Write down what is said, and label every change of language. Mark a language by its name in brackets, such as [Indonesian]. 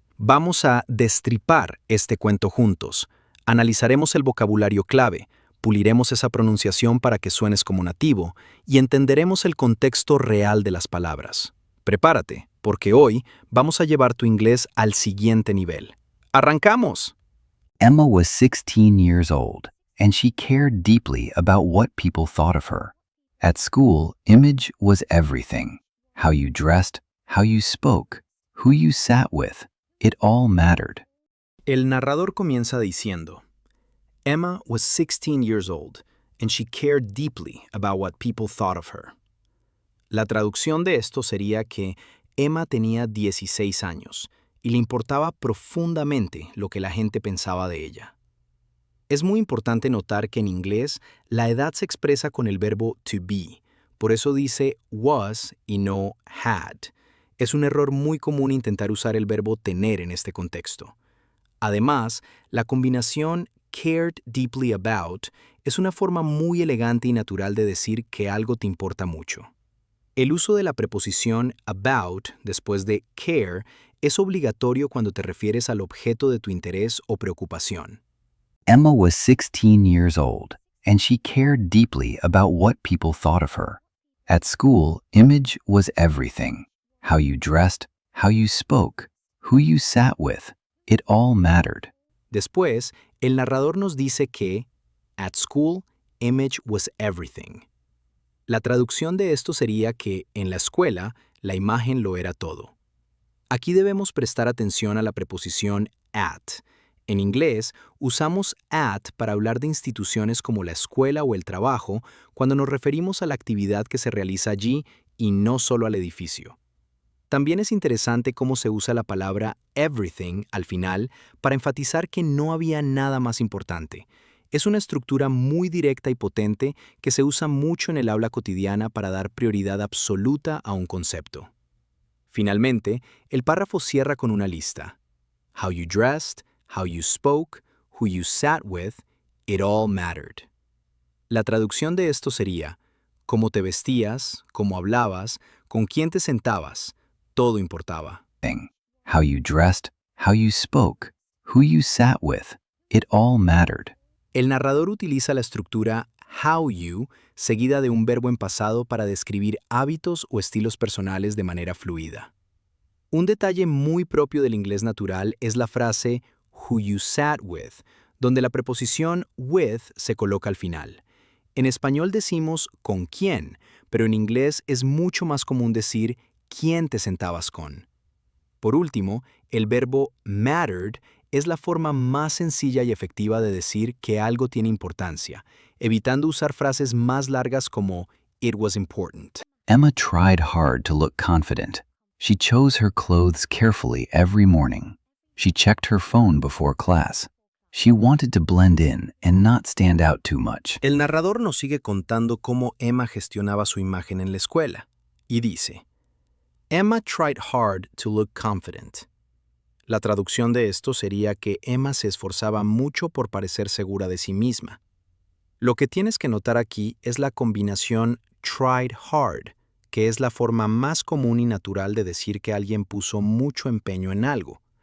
[Spanish] Vamos a destripar este cuento juntos. Analizaremos el vocabulario clave, puliremos esa pronunciación para que suenes como nativo y entenderemos el contexto real de las palabras. Prepárate, porque hoy vamos a llevar tu inglés al siguiente nivel. ¡Arrancamos! [English] Emma was 16 years old, and she cared deeply about what people thought of her. At school, image was everything. How you dressed, how you spoke, who you sat with, it all mattered. [Spanish] El narrador comienza diciendo, [English] Emma was 16 years old, and she cared deeply about what people thought of her. [Spanish] La traducción de esto sería que Emma tenía 16 años y le importaba profundamente lo que la gente pensaba de ella. Es muy importante notar que en inglés la edad se expresa con el verbo to be, por eso dice was y no had. Es un error muy común intentar usar el verbo tener en este contexto. Además, la combinación [English] cared deeply about [Spanish] es una forma muy elegante y natural de decir que algo te importa mucho. El uso de la preposición about después de care es obligatorio cuando te refieres al objeto de tu interés o preocupación. [English] Emma was 16 years old, and she cared deeply about what people thought of her. At school, image was everything. How you dressed, how you spoke, who you sat with, it all mattered. [Spanish] Después, el narrador nos dice que, [English] at school, image was everything. [Spanish] La traducción de esto sería que, en la escuela, la imagen lo era todo. Aquí debemos prestar atención a la preposición at. En inglés, usamos at para hablar de instituciones como la escuela o el trabajo cuando nos referimos a la actividad que se realiza allí y no solo al edificio. También es interesante cómo se usa la palabra everything al final para enfatizar que no había nada más importante. Es una estructura muy directa y potente que se usa mucho en el habla cotidiana para dar prioridad absoluta a un concepto. Finalmente, el párrafo cierra con una lista. [English] How you dressed, how you spoke, who you sat with, it all mattered. [Spanish] La traducción de esto sería, cómo te vestías, cómo hablabas, con quién te sentabas, todo importaba. [English] How you dressed, how you spoke, who you sat with, it all mattered. [Spanish] El narrador utiliza la estructura how you seguida de un verbo en pasado para describir hábitos o estilos personales de manera fluida. Un detalle muy propio del inglés natural es la frase who you sat with, donde la preposición with se coloca al final. En español decimos con quién, pero en inglés es mucho más común decir quién te sentabas con. Por último, el verbo mattered es la forma más sencilla y efectiva de decir que algo tiene importancia, evitando usar frases más largas como [English] it was important. Emma tried hard to look confident. She chose her clothes carefully every morning. She checked her phone before class. She wanted to blend in and not stand out too much. [Spanish] El narrador nos sigue contando cómo Emma gestionaba su imagen en la escuela, y dice, [English] Emma tried hard to look confident. [Spanish] La traducción de esto sería que Emma se esforzaba mucho por parecer segura de sí misma. Lo que tienes que notar aquí es la combinación tried hard, que es la forma más común y natural de decir que alguien puso mucho empeño en algo.